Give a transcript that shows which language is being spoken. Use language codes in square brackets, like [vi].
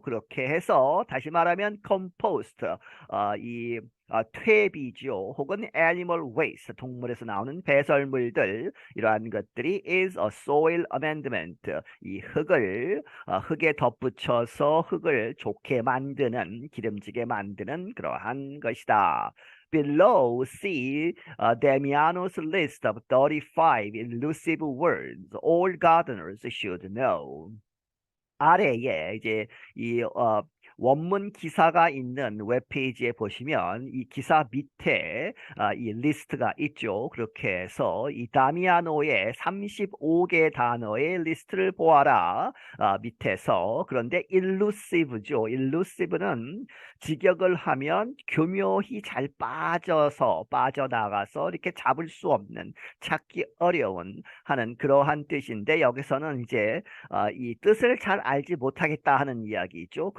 [ko] 그렇게 해서 다시 말하면 compost 이 퇴비죠. 혹은 [en] animal waste [ko] 동물에서 나오는 배설물들 이러한 것들이 [en] is a soil amendment [ko] 이 흙에 덧붙여서 흙을 좋게 만드는 기름지게 만드는 그러한 것이다. [en] Below, see Damiano's list of 35 elusive words all gardeners should know. [ko] 아래에 이제 이 원문 기사가 있는 웹페이지에 보시면 이 기사 밑에 이 리스트가 있죠. 그렇게 해서 이 다미아노의 35개 단어의 리스트를 보아라. 밑에서 그런데 elusive죠. elusive는 직역을 하면 교묘히 잘 빠져나가서 이렇게 잡을 수 없는 찾기 어려운 하는 그러한 뜻인데 여기서는 이제 이 뜻을 잘 알지 못하겠다 하는 이야기죠.